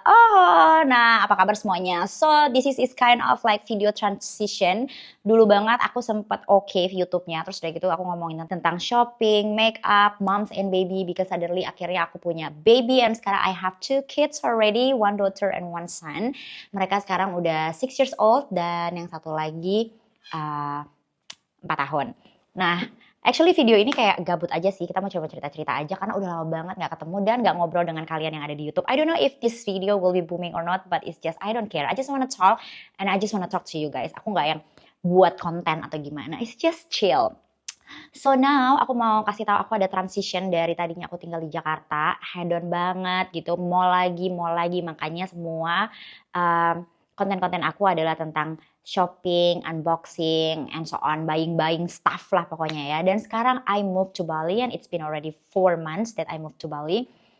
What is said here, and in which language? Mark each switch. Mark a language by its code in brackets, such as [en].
[id] Oh, nah apa kabar semuanya? [en] So, this is kind of like video transition. [id] Dulu banget aku sempet YouTube-nya. Terus udah gitu aku ngomongin tentang [en] shopping, make up, moms and baby. Because suddenly [id] akhirnya aku punya baby. [en] And [id] sekarang [en] I have 2 kids already, 1 daughter and 1 son. [id] Mereka sekarang udah [en] 6 years old. [id] Dan yang satu lagi 4 tahun. [en] Nah, actually [id] video ini kayak gabut aja sih, kita mau coba cerita-cerita aja karena udah lama banget gak ketemu dan gak ngobrol dengan kalian yang ada di YouTube. [en] I don't know if this video will be booming or not, but it's just I don't care. I just wanna talk and I just wanna talk to you guys. [id] Aku gak yang buat konten atau gimana, [en] it's just chill. So now [id] aku mau kasih tahu aku ada transition dari tadinya aku tinggal di Jakarta, hedon banget gitu, mau lagi, makanya semua konten-konten aku adalah tentang shopping, unboxing, [en] and so on, buying stuff [id] lah pokoknya ya. Dan sekarang [en] I moved to Bali and it's been already 4 months that I moved to Bali.